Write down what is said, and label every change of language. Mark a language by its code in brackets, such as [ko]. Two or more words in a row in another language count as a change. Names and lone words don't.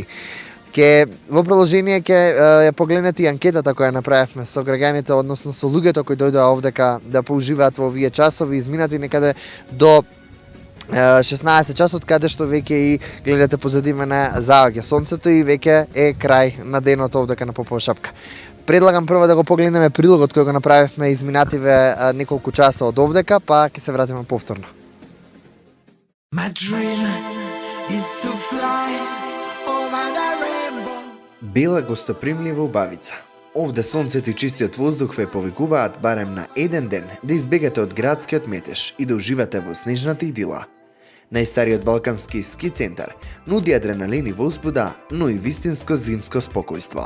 [mk] Во продолжение ќе ја погледнете и анкетата која направивме со граѓаните, односно со луѓето кои дојдоа овдека да поуживаат во овие часови, изминати некаде до 16 часот, каде што веќе и гледате позади мене заоѓа сонцето и веќе е крај на денот овдека на Попова шапка. Предлагам прво да го погледнеме прилогот кој го направивме изминативе неколку часа од овдека, па ќе се вратиме повторно. [en] My dream is to fly. [mk] Бела гостопримлива убавица. Овде сонцето и чистиот воздух ве повикуваат барем на еден ден да избегате од градскиот метеж и да уживате во снежната идила. Најстариот балкански ски центар нуди адреналин и возбуда, но и вистинско зимско спокојство.